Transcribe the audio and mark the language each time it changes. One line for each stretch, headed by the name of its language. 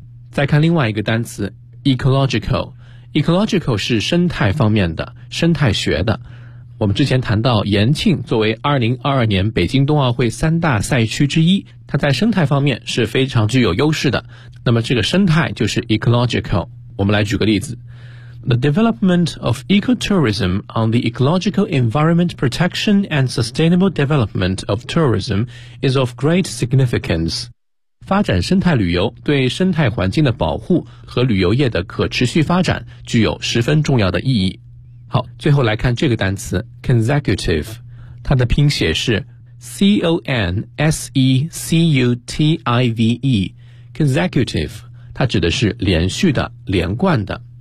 Chinese: 再看另外一个单词 ecological。ecological 是生态方面的，生态学的。我们之前谈到延庆作为2022年北京冬奥会三大赛区之一，它在生态方面是非常具有优势的，那么这个生态就是 ecological。我们来举个例子，
English: The development of ecotourism on the ecological environment protection and sustainable development of tourism is of great significance.
Chinese: 发展生态旅游对生态环境的保护和旅游业的可持续发展具有十分重要的意义。好，最后来看这个单词 consecutive， 它的拼写是 C-O-N-S-E-C-U-T-I-V-E, consecutive， 它指的是连续的，连贯的。